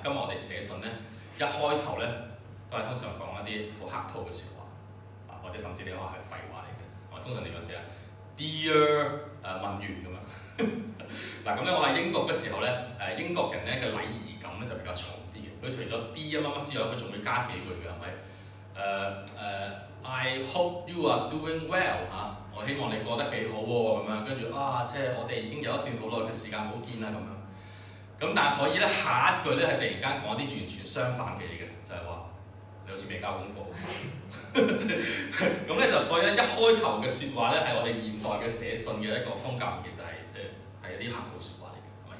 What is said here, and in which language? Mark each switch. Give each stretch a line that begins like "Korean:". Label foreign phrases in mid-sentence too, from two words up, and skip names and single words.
Cantonese: 今日我哋寫信咧，一開頭咧都係通常講一啲好客套嘅説話或者甚至你可能係廢話嚟嘅。我通常點樣寫啊 ？Dear 文員咁樣。嗱咁咧，我喺英國嘅時候咧，英國人咧嘅禮儀感咧就比較重啲嘅。佢除咗 D 乜乜之外，佢仲會加幾句嘅，係咪 ？
English: I hope you are doing well
Cantonese: 我希望你過得幾好喎，咁樣跟住即係我哋已經有一段好耐嘅時間冇見啦咁樣。咁但係可以咧，下一句咧係突然間講啲完全相反嘅嘢嘅，就係話你好似未交功課。咁咧就所以咧一開頭嘅説話咧係我哋現代嘅寫信嘅一個風格，其實係即係一啲客套説話嚟嘅，係咪？